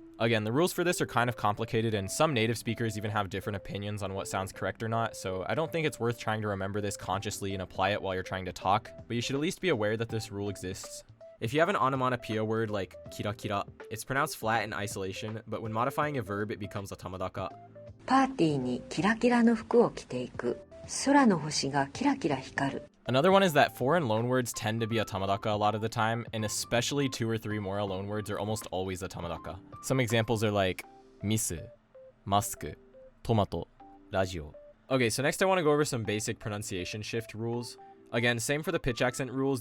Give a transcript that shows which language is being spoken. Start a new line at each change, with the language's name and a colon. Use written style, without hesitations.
English: Again, the rules for this are kind of complicated and some native speakers even have different opinions on what sounds correct or not, so I don't think it's worth trying to remember this consciously and apply it while you're trying to talk, but you should at least be aware that this rule exists. If you have an onomatopoeia word like kira kira, it's pronounced flat in isolation, but when modifying a verb, it becomes atamadaka.
Japanese: パーティーにキラキラの服を着ていく。空の星がキラキラ光る。
English: Another one is that foreign loanwords tend to be atamadaka a lot of the time, and especially 2 or 3 mora loanwords are almost always atamadaka. Some examples are like misu, mask, tomato, radio. Okay, so next I want to go over some basic pronunciation shift rules. Again, same for the pitch accent rules.